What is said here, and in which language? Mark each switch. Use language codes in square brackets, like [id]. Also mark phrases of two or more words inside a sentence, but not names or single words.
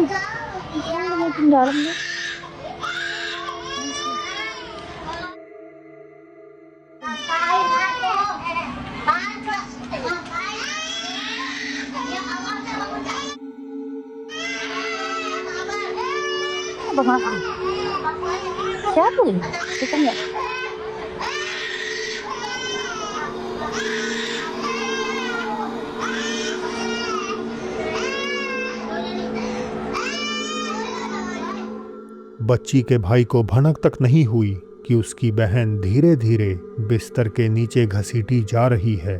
[id] Pulang mau ke dalam deh. Apa makan? Siapa ini? Kita nggak. [hi] बच्ची के भाई को भनक तक नहीं हुई कि उसकी बहन धीरे धीरे बिस्तर के नीचे घसीटी जा रही है।